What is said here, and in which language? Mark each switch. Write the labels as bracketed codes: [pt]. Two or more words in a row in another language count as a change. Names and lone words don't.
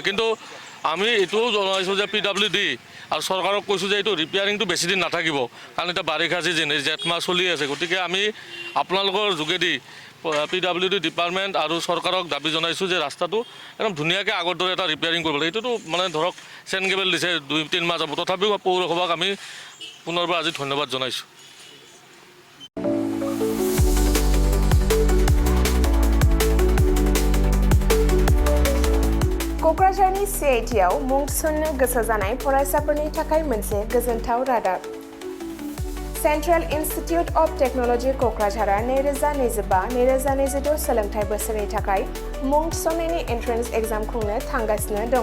[as] কিন্তু আমি এইটোও জনাইছোঁ যে PWD আৰু চৰকাৰক কৈছোঁ যে এইটো ৰিপেয়াৰিংটো বেছিদিন নাথাকিব, কাৰণ এতিয়া বাৰিষা ছিজন, জেঠ মাহ চলি আছে। গতিকে আমি আপোনালোকৰ যোগেদি [en] PWD department [as] আৰু চৰকাৰক দাবী জনাইছোঁ যে ৰাস্তাটো একদম ধুনীয়াকৈ আগৰ দৰে এটা ৰিপেয়াৰিং কৰিব লাগে। এইটোতো মানে ধৰক [en] chain cable [as] দিছে 2-3 মাহ যাব, তথাপিও পৌৰসভাক আমি পুনৰবাৰ আজি ধন্যবাদ জনাইছোঁ। [brx] क'क्राझारनि CITआव मुं थिसननो गोसो जानाय फरायसाफोरनि थाखाय मोनसे गोजोनथाव रादाब। सेन्ट्रेल इन्स्टिट्युट अफ टेक्न'लजि क'क्राझारआ 2025-2026 सोलोंथाइ बोसोरनि थाखाय मुं थिसननायनि [en] entrance exam [brx] खुंनो थांगासिनो दङ।